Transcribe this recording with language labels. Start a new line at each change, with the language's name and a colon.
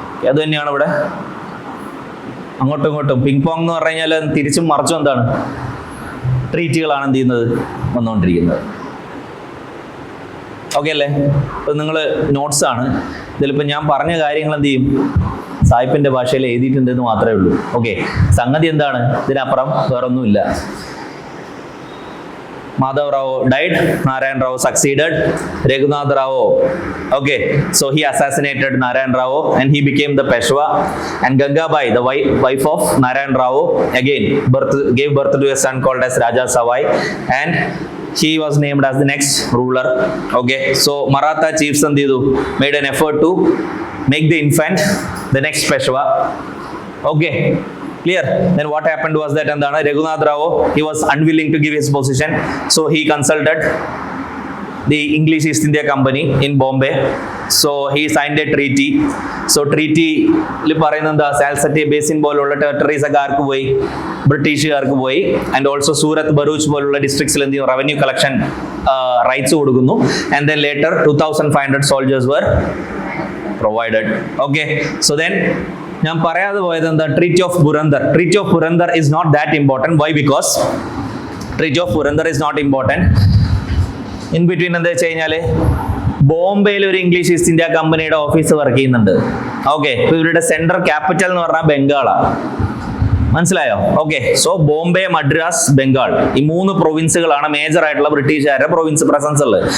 Malayalam: അത് തന്നെയാണ് ഇവിടെ അങ്ങോട്ടും ഇങ്ങോട്ടും പിങ് പോങ് എന്ന് പറഞ്ഞു കഴിഞ്ഞാൽ തിരിച്ചും മറിച്ചും എന്താണ്, ട്രീറ്റികളാണ് എന്ത് ചെയ്യുന്നത്, വന്നുകൊണ്ടിരിക്കുന്നത്. ഓക്കെ അല്ലേ? ഇപ്പൊ നിങ്ങൾ നോട്ട്സ് ആണ് ഇതിലിപ്പോൾ ഞാൻ പറഞ്ഞ കാര്യങ്ങൾ എന്ത് ചെയ്യും, സായിപ്പിന്റെ ഭാഷയിൽ എഴുതിയിട്ടുണ്ടെന്ന് മാത്രമേ ഉള്ളൂ. ഓക്കെ, സംഗതി എന്താണ്, ഇതിനപ്പുറം വേറൊന്നുമില്ല.
English: Madhav Rao died, Narayan Rao succeeded, Raghunath Rao, okay, so he assassinated Narayan Rao and he became the Peshwa, and Gangabai, the wife of Narayan Rao, again gave birth to a son called as Raja Savai, and he was named as the next ruler. Okay, so Maratha chiefs made an effort to make the infant the next Peshwa. Okay, clear? Then what happened was that Raghunath Rao, he was unwilling to give his position, so he consulted the English East India Company in Bombay. So he signed a treaty.
Malayalam: So treaty പറയുന്നത് എന്താ, സാൽസറ്റി basin പോലുള്ള territories ഒക്കെ ആർക്ക് പോയി, ബ്രിട്ടീഷുകാർക്ക് പോയി. And also Surat Baruch പോലുള്ള ഡിസ്ട്രിക്ട്സിൽ എന്ത് ചെയ്യും, റവന്യൂ കളക്ഷൻ റൈറ്റ്സ് കൊടുക്കുന്നു.
English: And then later 2500 soldiers were provided. Okay, so then
Malayalam: ഞാൻ പറയാതെ പോയത് എന്താ, treaty of Purandar.
English: Treaty of Purandar is not that important. Why? Because treaty of Purandar is not important. In between
Malayalam: എന്താ വെച്ച് കഴിഞ്ഞാല് ബോംബെയിൽ ഒരു ഇംഗ്ലീഷ് ഈസ്റ്റ് ഇന്ത്യ കമ്പനിയുടെ ഓഫീസ് വർക്ക് ചെയ്യുന്നുണ്ട്. ഓക്കെ, ഇപ്പൊ ഇവരുടെ സെൻട്രൽ ക്യാപിറ്റൽ എന്ന് പറഞ്ഞാൽ ബംഗാളാണ്. മനസ്സിലായോ? ഓക്കെ, സോ ബോംബെ, മദ്രാസ്, ബംഗാൾ, ഈ 3 പ്രൊവിൻസുകളാണ് മേജർ ആയിട്ടുള്ള ബ്രിട്ടീഷുകാരുടെ പ്രൊവിൻസ് പ്രസൻസ് ഉള്ളത്.